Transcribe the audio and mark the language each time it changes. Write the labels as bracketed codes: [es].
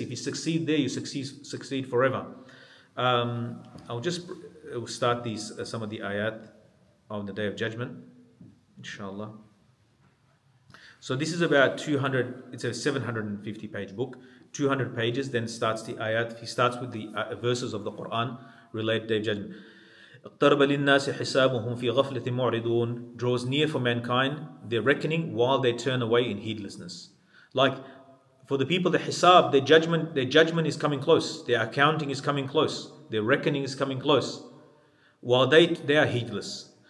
[en] If you succeed there, you succeed forever. I'll start some of the ayat on the Day of Judgment, inshallah. So this is about 200. It's a 750-page book. 200 pages, then starts the ayat. He starts with the verses of the Quran related to Day of Judgment. [ar] اقترب للناس حسابهم في غفلة معرضون. [en] Draws near for mankind their reckoning while they turn away in heedlessness. Like for the people, the hisab, their judgment is coming close. Their accounting is coming close. Their reckoning is coming close. While they are heedless.